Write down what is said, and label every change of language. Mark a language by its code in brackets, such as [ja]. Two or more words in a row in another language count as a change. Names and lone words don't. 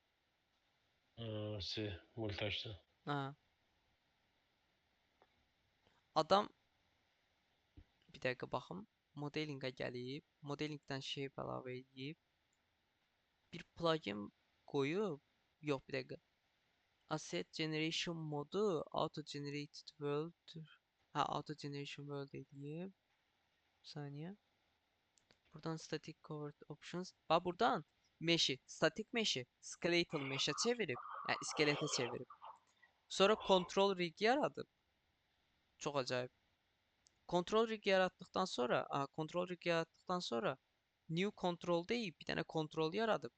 [az] Multiaction. Ha. Adam bir dəqiqə baxım. Modelinqə gəlib, modelingdən shape əlavə edib, bir plugin qoyub, yox bir dəqiqə. [en] Asset generation modu auto generated world. [az] Ha, [en] auto generation world [az] edib. Bir saniyə. Buradan [en] static covered options. [az] Bax buradan mesh'i, [en] static mesh'i skeletal mesh'e [az] çevirib, yəni iskeletə çevirib. Sonra [en] control rig [az] yaradıb. Çox acayip. [en] Control rig [tr] yarattıktan sonra [en] new control [az] deyib bir dənə control yaradıb.